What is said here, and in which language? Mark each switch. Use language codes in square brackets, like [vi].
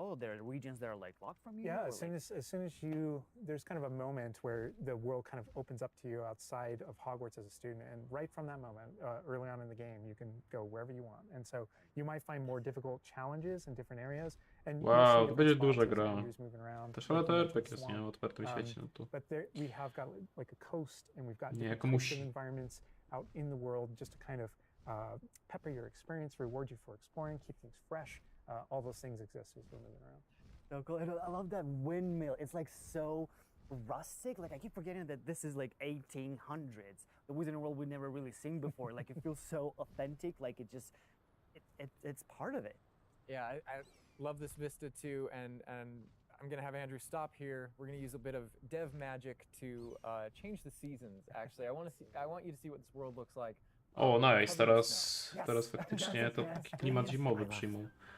[en] Or there are regions that are like locked from you? Yeah, as soon as there's kind of a moment where the world kind of opens up to you outside of Hogwarts as a student, and right from that moment, early on in the game, you can go wherever you want. And so you might find more difficult challenges in different areas. And [pl] wow, to będzie duża gra. Też ale to RPG jest, nie? W otwartym świecie, no to... [en] But there we have got like a coast, and we've got [pl] Nie, [en] different types of environments out in the world just to kind of pepper your experience, reward you for exploring, keep things fresh. All those things exist as we're moving around. So cool. And I love that windmill. It's like so rustic. Like I keep forgetting that this is like 1800s. The Wizarding World we've never really seen before. Like it feels so authentic. Like it's part of it. Yeah, I love this vista too, and I'm gonna have Andrew stop here. We're gonna use a bit of dev magic to change the seasons. Actually, I want you to see what this world looks like. [pl] O, nice, teraz faktycznie to taki klimat zimowy przyjmą.